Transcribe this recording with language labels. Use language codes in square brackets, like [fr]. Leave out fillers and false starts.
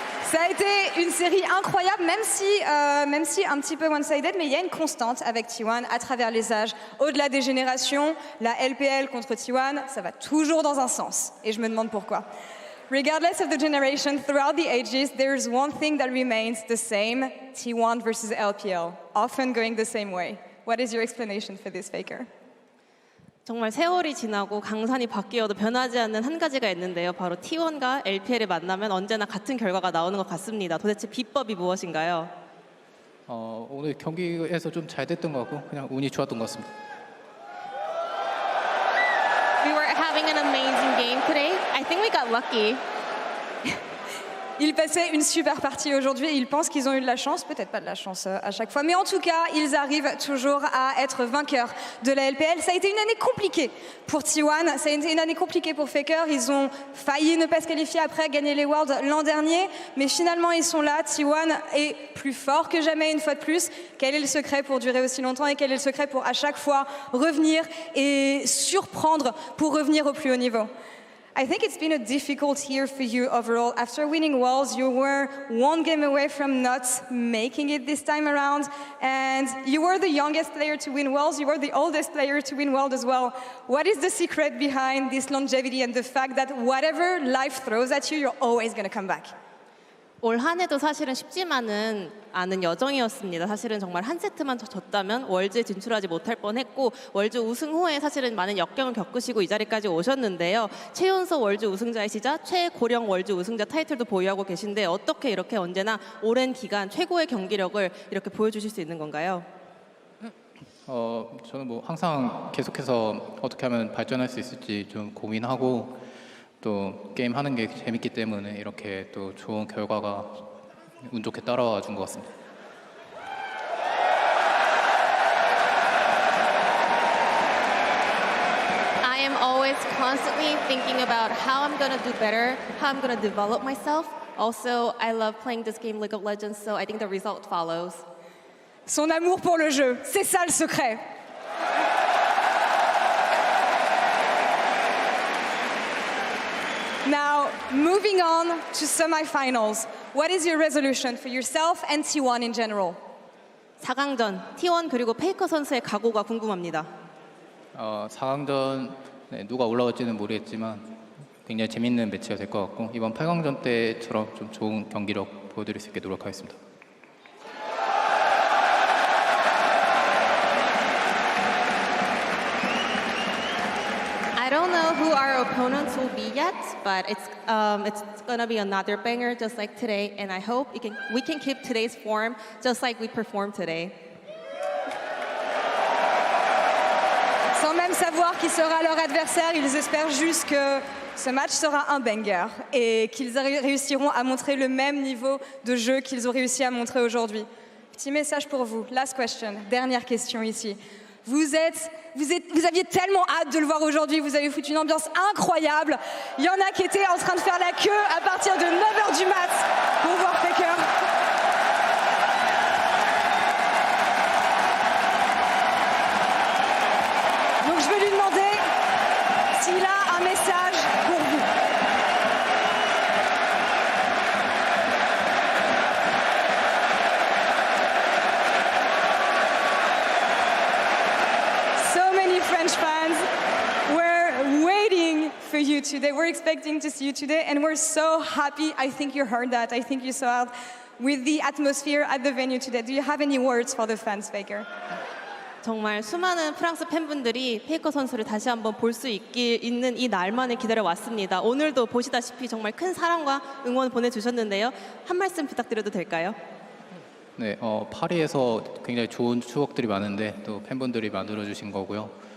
[fr] Ça a été une série incroyable, même si un petit peu [en] one-sided, [fr] mais il y a une constante avec T1 à travers les âges. Au-delà des générations, la LPL contre T1, ça va toujours dans un sens. Et je me demande pourquoi. [en] Regardless of the generation, throughout the ages, there's one thing that remains the same, T1 versus LPL, often going the same way. What is your explanation for this, Faker? [ko] 정말 세월이 지나고 강산이 바뀌어도 변하지 않는 한 가지가 있는데요. 바로 T1과 LPL이 만나면 언제나 같은 결과가 나오는 것 같습니다. 도대체 비법이 무엇인가요? 오늘 경기에서 좀 잘 됐던 것 같고 그냥 운이 좋았던 것 같습니다. [en] We were having an amazing game today. I think we got lucky. [fr] Ils passaient une super partie aujourd'hui et ils pensent qu'ils ont eu de la chance, peut-être pas de la chance à chaque fois, mais en tout cas, ils arrivent toujours à être vainqueurs de la LPL. Ça a été une année compliquée pour T1, ça a été une année compliquée pour Faker. Ils ont failli ne pas se qualifier après gagner les Worlds l'an dernier, mais finalement ils sont là. T1 est plus fort que jamais une fois de plus. Quel est le secret pour durer aussi longtemps et quel est le secret pour à chaque fois revenir et surprendre pour revenir au plus haut niveau? [en] I think it's been a difficult year for you overall. After winning Worlds, you were one game away from not making it this time around. And you were the youngest player to win Worlds. You were the oldest player to win Worlds as well. What is the secret behind this longevity and the fact that whatever life throws at you, you're always going to come back? [ko] 올 한 해도 사실은 쉽지만은 않은 여정이었습니다. 사실은 정말 한 세트만 더 졌다면 월드에 진출하지 못할 뻔했고 월드 우승 후에 사실은 많은 역경을 겪으시고 이 자리까지 오셨는데요. 최연소 월드 우승자이시자 최고령 월드 우승자 타이틀도 보유하고 계신데 어떻게 이렇게 언제나 오랜 기간 최고의 경기력을 이렇게 보여주실 수 있는 건가요? 저는 뭐 항상 계속해서 어떻게 하면 발전할 수 있을지 좀 고민하고 또 게임 하는 게 재밌기 때문에 이렇게 또 좋은 결과가 운 좋게 따라와 준 것 같습니다. [en] I am always constantly thinking about how I'm going to do better, how I'm going to develop myself. Also, I love playing this game League of Legends, so I think the result follows. [fr] Son amour pour le jeu, c'est ça le secret. [en] Now, moving on to semifinals, what is your resolution for yourself and T1 in general? [ko] 4강전, T1 그리고 페이커 선수의 각오가 궁금합니다. 4강전 누가 올라올지는 모르겠지만 굉장히 재밌는 매치가 될 것 같고 이번 8강전 때처럼 좀 좋은 경기력 보여드릴 수 있게 노력하겠습니다. [en] I don't know who our opponents will be yet, but it's gonna be another banger just like today, and I hope we can keep today's form just like we performed today. [fr] Sans même savoir qui sera leur adversaire, ils espèrent juste que ce match sera un banger et qu'ils réussiront à montrer le même niveau de jeu qu'ils ont réussi à montrer aujourd'hui. Petit message pour vous, [en] last question, [fr] dernière question ici. Vous aviez tellement hâte de le voir aujourd'hui, vous avez foutu une ambiance incroyable. Il y en a qui étaient en train de faire la queue à partir de 9h du mat pour voir Faker. Donc je vais lui demander s'il a un message pour vous. [en] French fans were waiting for you today. We're expecting to see you today, and we're so happy. I think you heard that. I think you saw it with the atmosphere at the venue today. Do you have any words for the fans, Faker? [ko] 정말 수많은 프랑스 팬분들이 페이커 선수를 다시 한번 볼 수 있는 이 날만을 기다려왔습니다. 오늘도 보시다시피 정말 큰 사랑과 응원 보내주셨는데요. 한 말씀 부탁드려도 될까요? 네, 파리에서 굉장히 좋은 추억들이 많은데 또 팬분들이 만들어주신 거고요.